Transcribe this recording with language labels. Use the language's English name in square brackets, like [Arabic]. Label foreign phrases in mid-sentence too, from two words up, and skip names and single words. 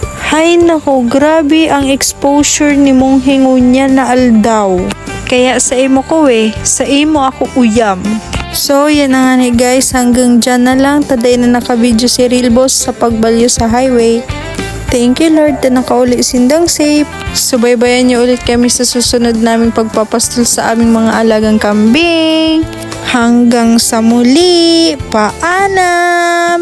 [Bikol] Hay nako, grabe ang exposure ni Monghe ngunya na aldaw. Kaya sa imo ko sa imo ako uyam. [Filipino] So, yan na nga ni guys, hanggang dyan na lang. [Bikol] Taday na naka-video si Real Boss sa pagbalyo sa highway. [English] Thank you Lord [Bikol] na nakauli sindang safe. [Filipino] Subaybayan niyo ulit kami sa susunod naming pagpapastol sa aming mga alagang kambing. Hanggang sa muli, paalam!